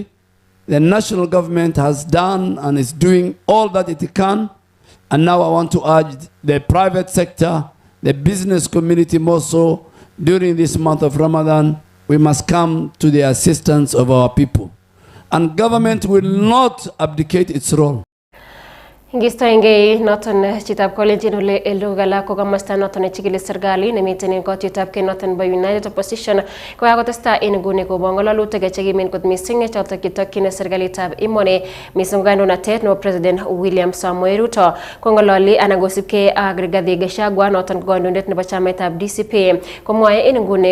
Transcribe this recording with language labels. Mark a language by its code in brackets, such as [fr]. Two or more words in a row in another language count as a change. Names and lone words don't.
[en] The national government has done and is doing all that it can. And now I want to urge the private sector, the business community more so, during this month of Ramadan, we must come to the assistance of our people. And government will not abdicate its role. [kln] Ngistoenge noton chitab kolenjin ole elugala ko kamasta noton chikili serikali nemiten en kotitab ke noton by United Opposition ko kakotesta en nguni kobongololutik chekimen kot mising chotok kitokyin serikalitab emoni mising kandoinatet nebo President William Samoei Ruto kongololi anan kosipke ak Rigathi Gachagua noton kandoindet nebo chamaitab DCP komwoe en nguni